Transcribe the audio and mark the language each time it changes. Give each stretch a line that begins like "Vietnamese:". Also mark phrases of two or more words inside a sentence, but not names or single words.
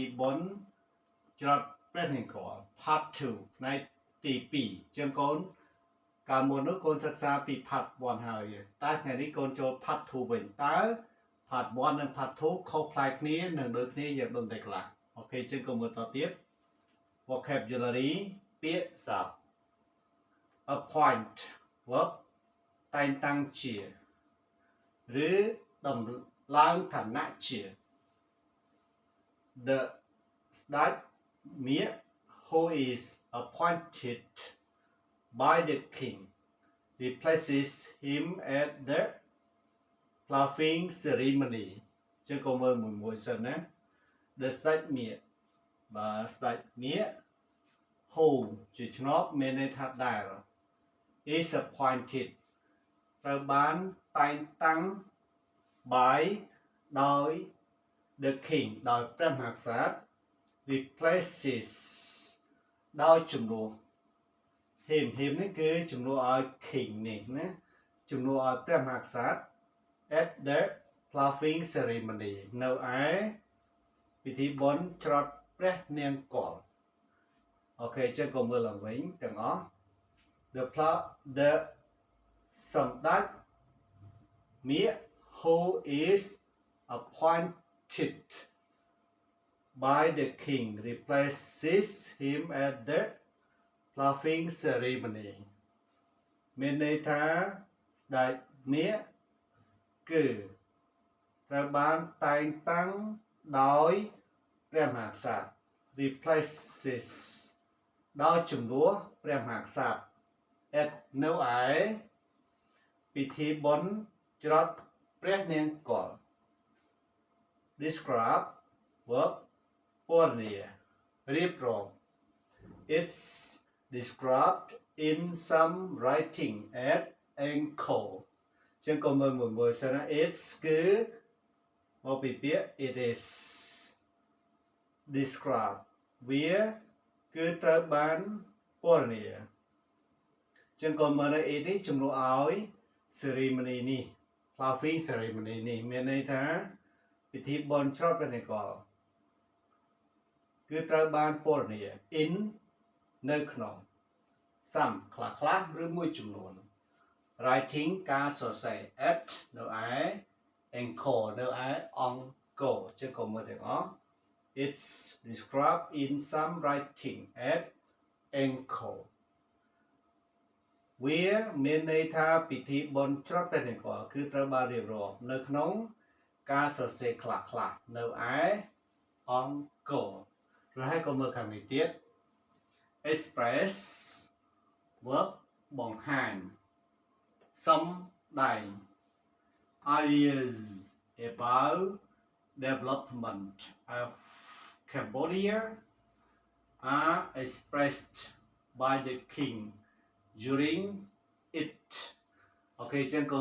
Khmer: បុណ្យច្រត់ព្រះនង្គ័ល Part 2ផ្នែកទី2ចឹងកូនកាលមុននោះកូនសិក្សាពី Part 1 ហើយតែថ្ងៃនេះកូនចូល Part 2 វិញតើ Part 1 និង Part 2 ខុសប្លែកគ្នានិងដូចគ្នាយ៉ាងដូចម្តេចខ្លះអូខេចឹងកូនមើលតទៀត Vocabulary ពាក្យសព្ទ
English: Appoint verb
Khmer: តែងតាំងជាឬដំឡើងឋានៈជា
English: The ស្ដេចមាឃ who is appointed by the king replaces him at the ploughing ceremony
Khmer: ចឹងកុំមើលមួយសិនណា
English: The ស្ដេចមាឃបាទស្ដេចមាឃ who
Khmer: ជាឆ្នប់មានន័យថាដែល
English: is appointed
Khmer: ត្រូវបានតែងតាំង
English: by
Khmer: ដោយ
English: the king
Khmer: ដោយព្រះមហាក្សត្រ replaces ដោយជំនួស him នេះគឺជំនួសឲ្យ king នេះណាជំនួសឲ្យព្រះមហាក្សត្រ
English: at the ploughing ceremony
Khmer: នៅ ឯពិធីបុណ្យច្រត់ព្រះនង្គ័លអូខេចឹងក៏មើលឡើងវិញទាំងអស់ the សម្ដេចមាឃ
English: who is appointed by the king replaces him at the ploughing ceremony
Khmer: មានន័យថាស្ដេចមាឃគឺត្រូវបាន តែងតាំងដោយព្រះមហាក្សត្រ replaces ដោយជំនួស ព្រះមហាក្សត្រ at នៅឯពិធីបុណ្យច្រត់ព្រះនង្គ័ល
English: describe verb
Khmer: ពណ៌នារៀបរាប់
English: it's described in some writing at Angkor
Khmer: ចឹងក៏មើលមួយសិនណា it's គឺមកពីពាក្យ
English: it is
Khmer: describe វាគឺត្រូវបានពណ៌នាចឹងក៏មើលនៅ it នេះជំនួសឲ្យ ceremony នេះ
English: ploughing ceremony
Khmer: នេះមានន័យថាពិធីបុណ្យច្រត់ព្រះនង្គ័លគឺត្រូវបានពណ៌នា in នៅក្នុង some ខ្លះឬមួយចំនួន writing ការសរសេរ at នៅឯ Angkor នៅឯអង្គរចឹងក៏មើលទាំងអស់
English: it's described in some writing at Angkor
Khmer: វាមានន័យថាពិធីបុណ្យច្រត់ព្រះនង្គ័លគឺត្រូវបានរៀបរាប់នៅក្នុងការសរសេរខ្លះនៅឯអង្គរហើយក៏មើលខាងនេះទៀត
English: express verb
Khmer: បង្ហាញសំដែង
English: ideas about development of Cambodia are expressed by the king during it
Khmer: អូខេចឹងក៏